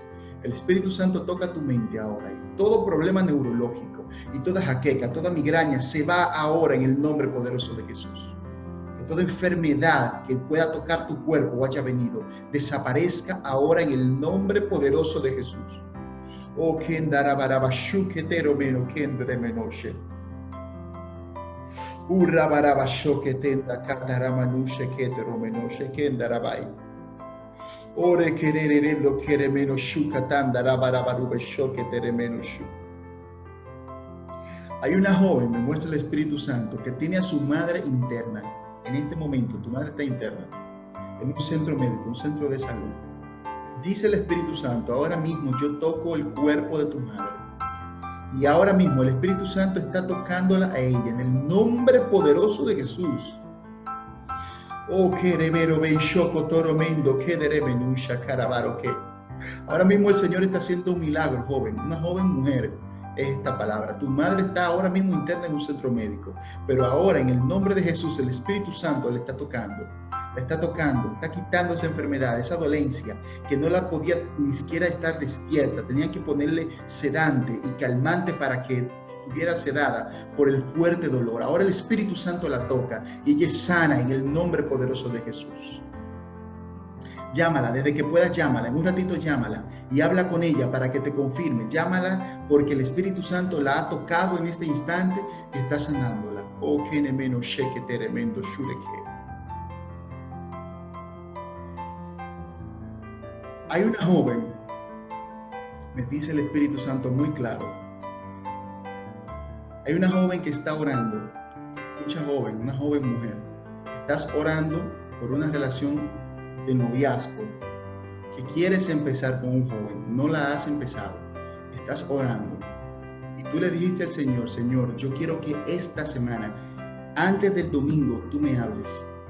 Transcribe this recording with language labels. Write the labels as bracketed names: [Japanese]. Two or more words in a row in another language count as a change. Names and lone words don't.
[Spanish] El Espíritu Santo toca tu mente ahora y todo problema neurológico y toda jaqueca, toda migraña se va ahora en el nombre poderoso de Jesús. Toda enfermedad que pueda tocar tu cuerpo o haya venido, desaparezca ahora en el nombre poderoso de Jesús. Oh, kendarabarabashu keteromeno kendremenoshe. Urabarabasho ketenda kataramanushe keteromenoshe kendarabai. Ore kererendo keremenoshu katandarabarabasho keteremenoshu. Hay una joven, me muestra el Espíritu Santo, que tiene a su madre interna. En este momento, tu madre está interna, en un centro médico, un centro de salud. Dice el Espíritu Santo, ahora mismo yo toco el cuerpo de tu madre. Y ahora mismo el Espíritu Santo está tocándola a ella, en el nombre poderoso de Jesús. Oh, que revero ben shoko toromendo, que deremenusha carabaro que. Ahora mismo el Señor está haciendo un milagro, joven, una joven mujer. Esta palabra. Tu madre está ahora mismo interna en un centro médico, pero ahora en el nombre de Jesús el Espíritu Santo le está tocando, está quitando esa enfermedad, esa dolencia que no la podía ni siquiera estar despierta. Tenían que ponerle sedante y calmante para que estuviera sedada por el fuerte dolor. Ahora el Espíritu Santo la toca y ella es sana en el nombre poderoso de Jesús. Llámala, desde que puedas llámala, en un ratito llámala y habla con ella para que te confirme. Llámala porque el Espíritu Santo la ha tocado en este instante y está sanándola. Oh, que nemeno sheke teremendo shureke. Hay una joven, me dice el Espíritu Santo muy claro. Hay una joven que está orando, mucha joven, una joven mujer. Estás orando por una relación de noviazgo que quieres empezar con un joven, no la has empezado, estás orando y tú le dijiste al Señor, Señor, yo quiero que esta semana, antes del domingo, tú me hables.